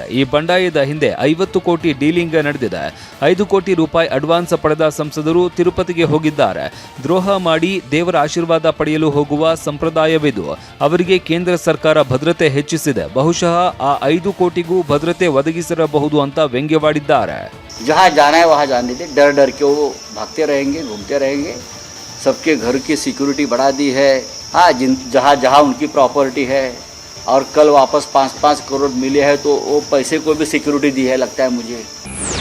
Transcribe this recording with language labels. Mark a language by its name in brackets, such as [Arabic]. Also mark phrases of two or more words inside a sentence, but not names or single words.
[Kannada] ಈ ಬಂಡಾಯದ ಹಿಂದೆ 50 ಕೋಟಿ ಡೀಲಿಂಗ್ ನಡೆದಿದೆ. 5 ಕೋಟಿ ರೂಪಾಯಿ ಅಡ್ವಾನ್ಸ್ ಪಡೆದ ಸಂಸದರು ತಿರುಪತಿಗೆ ಹೋಗಿದ್ದಾರೆ. ದ್ರೋಹ ಮಾಡಿ ದೇವರ ಆಶೀರ್ವಾದ ಪಡೆಯಲು ಹೋಗುವ ಸಂಪ್ರದಾಯವಿದು. ಅವರಿಗೆ ಕೇಂದ್ರ ಸರ್ಕಾರ ಭದ್ರತೆ ಹೆಚ್ಚಿಸಿದೆ. ಬಹುಶಃ ಆ 5 ಕೋಟಿಗೂ ಭದ್ರತೆ ಒದಗಿಸಿರಬಹುದು ಅಂತ ವ್ಯಂಗ್ಯವಾಡಿದ್ದಾರೆ. [Hindi] जहाँ जाना है वहाँ जाने दे, डर डर के वो भागते रहेंगे, घूमते रहेंगे. सबके घर की सिक्योरिटी बढ़ा दी है. हाँ, जहाँ जहाँ उनकी प्रॉपर्टी है और कल वापस 5-5 करोड़ मिले हैं तो वो पैसे को भी सिक्योरिटी दी है लगता है मुझे.